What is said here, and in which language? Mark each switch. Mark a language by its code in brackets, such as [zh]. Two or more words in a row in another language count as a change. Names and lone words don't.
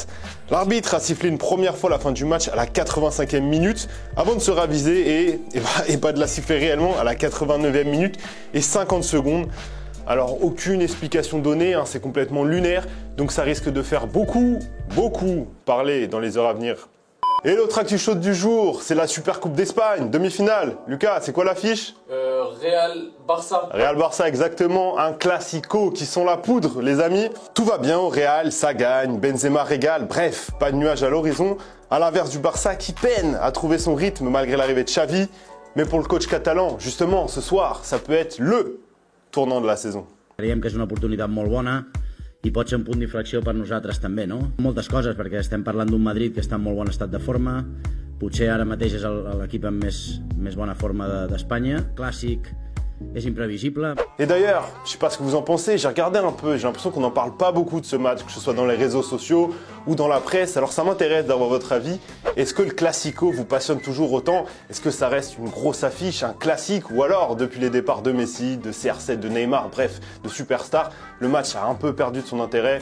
[fr] L'arbitre a sifflé une première fois la fin du match à la 85e minute avant de se raviser et pas de la siffler réellement à la 89e minute et 50 secondes. Alors aucune explication donnée, hein, c'est complètement lunaire, donc ça risque de faire beaucoup parler dans les heures à venir. Et l'autre actu chaude du jour, c'est la Super Coupe d'Espagne, demi-finale. Lucas, c'est quoi l'affiche? Real-Barça. Real-Barça, exactement, un classico qui sent la poudre, les amis. Tout va bien au Real, ça gagne, Benzema régale, bref, pas de nuages à l'horizon. À l'inverse du Barça qui peine à trouver son rythme malgré l'arrivée de Xavi. Mais pour le coach catalan, justement, ce soir, ça peut être le tournant de la saison. [ca] Creiem que és una oportunitat molt bona i pot ser un punt d'inflexió per nosaltres també, no? Moltes coses, perquè estem parlant d'un Madrid que està en molt bon estat de forma, potser ara mateix és l'equip amb més bona forma d'Espanya, clàssic, és imprévisible. [fr] Et d'ailleurs, je sais pas ce que vous en pensez, j'ai regardé un peu, j'ai l'impression qu'on n'en parle pas beaucoup de ce match, que ce soit dans les réseaux sociaux ou dans la presse, alors ça m'intéresse d'avoir votre avis. Est-ce que le Classico vous passionne toujours autant? Est-ce que ça reste une grosse affiche, un classique? Ou alors, depuis les départs de Messi, de CR7, de Neymar, bref, de superstars, le match a un peu perdu de son intérêt?